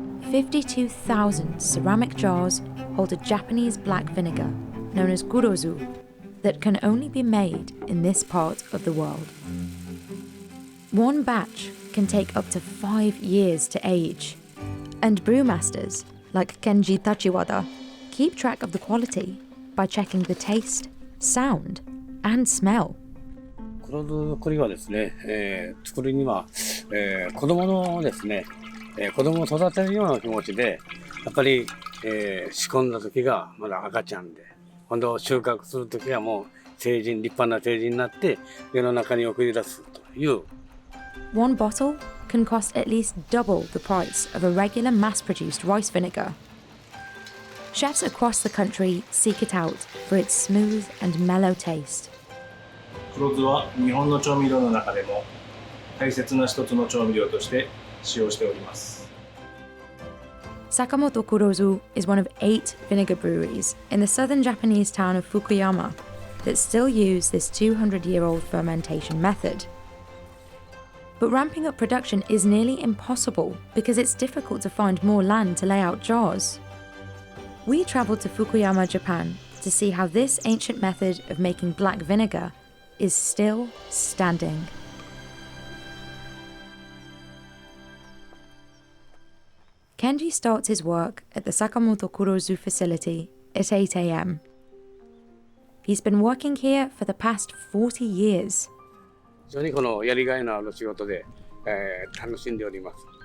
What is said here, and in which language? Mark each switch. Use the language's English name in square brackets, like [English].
[English] 52,000 ceramic jars hold a Japanese black vinegar, known as gurozu, that can only be made in this part of the world. One batch can take up to 5 years to age, and brewmasters, like Kenji Tachiwada, keep track of the quality by checking the taste, sound, and smell. [Japanese] 黒酢これはですね、作るには、子供のですね、子供を育てるような気持ちで、やっぱり、仕込んだ時がまだ赤ちゃんで、今度収穫する時はもう成人、立派な成人になって世の中に送り出すという。 [English] One bottle can cost at least double the price of a regular mass-produced rice vinegar. Chefs across the country seek it out for its smooth and mellow taste. [Japanese] 黒酢は日本の調味料の中でも大切な一つの調味料として使用しております。 [English] Sakamoto Kurozu is one of 8 vinegar breweries in the southern Japanese town of Fukuyama that still use this 200-year-old fermentation method. But ramping up production is nearly impossible because it's difficult to find more land to lay out jars. We travelled to Fukuyama, Japan, to see how this ancient method of making black vinegar is still standing. Kenji starts his work at the Sakamoto Kurozu facility at 8 a.m. He's been working here for the past 40 years. [Japanese] 非常にこのやりがいのある仕事で、楽しんでおります。